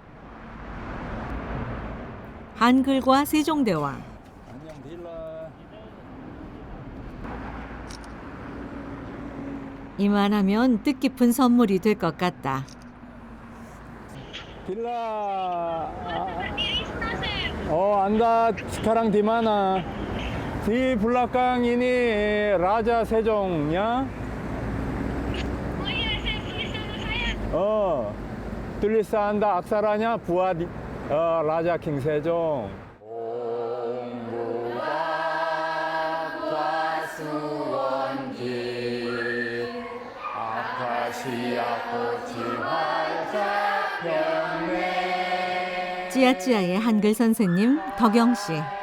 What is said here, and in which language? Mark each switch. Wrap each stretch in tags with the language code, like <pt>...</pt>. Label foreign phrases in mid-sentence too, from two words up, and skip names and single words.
<ko>한글과 세종대왕. 이만하면 뜻깊은 선물이 될 것 같다. 빌라.</ko> <id>anda sekarang di mana? Di belakang ini Raja Sejong ya. Oh iya, saya tulis nama saya. tulisan anda aksaranya buat Raja King Sejong.</id> <ko>찌아찌아의 한글 선생님 덕영 씨.</ko>